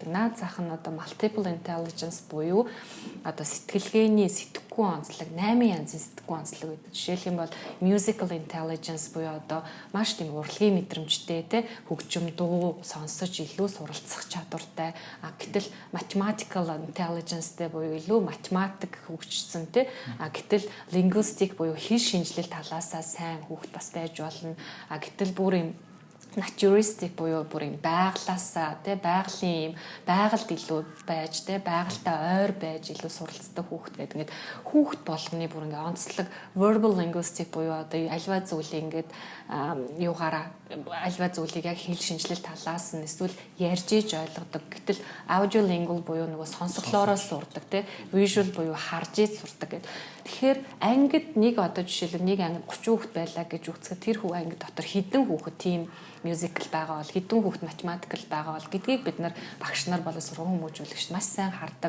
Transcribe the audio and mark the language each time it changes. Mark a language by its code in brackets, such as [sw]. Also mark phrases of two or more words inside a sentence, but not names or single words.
[mn] Наад зах нь одоо [en] multiple intelligence [mn] буюу одоо сэтгэлгээний сэтгэхүйн онцлог 8 янзын сэтгэхүйн онцлог байдаг. Жишээлх юм бол [en] musical intelligence [mn] буюу одоо маш тийм урлагийн мэдрэмжтэй те хөгжим дуу сонсож илүү суралцах чадвартай. Гэтэл [en] mathematical intelligence- [mn] тэй буюу илүү математик хөгжсөн те. Гэтэл linguistic буюу хэл шинжилэл талаасаа сайн хүүхэд бас байж болно. Гэтэл бүр юм naturalistic буюу бүр юм байгалаасаа тий байгалийн юм байгальд илүү байж тий байгальтай ойр байж илүү суралцдаг хүүхэд гэдэг. Ингээд хүүхэд болгоны бүр ингээ онцлог [en] verbal linguistic [mn] буюу одоо альва зүйлийг ингээд юугаараа альва зүйлийг яг хэл шинжилэл талаас нь эсвэл ярьж иж ойлгодог. Гэтэл [en] audio lingual [mn] буюу нөгөө сонсголоороо сурдаг тий visual буюу харж иж сурдаг гэдэг. Тэгэхээр ангид нэг одоо жишээлбэл нэг ангид 30 хүүхэд байлаа гэж үзэхэд тэр хүү анги дотор хэдэн хүүхэд тийм мюзикл байгаа бол хэдэн хүүхэд математикл байгаа бол гэдгийг бид нар багш нар болон сургууль хүмүүжүүлэгч маш сайн хардаг.